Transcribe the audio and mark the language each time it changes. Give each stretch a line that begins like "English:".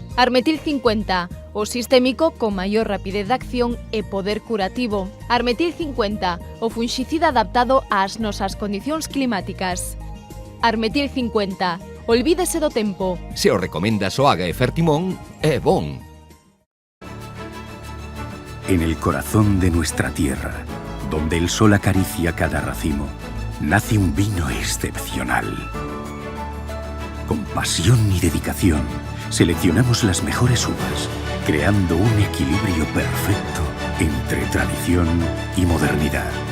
Galician: Armetil 50, o sistémico con maior rapidez de acción e poder curativo. Armetil 50, o funxicida adaptado ás nosas condicións climáticas. Armetil 50, olvídese do tempo. Se o recomenda Soaga e Fertimón, é bon.
Spanish: En el corazón de nuestra tierra, donde el sol acaricia cada racimo, nace un vino excepcional. Con pasión y dedicación, seleccionamos las mejores uvas, creando un equilibrio perfecto entre tradición y modernidad.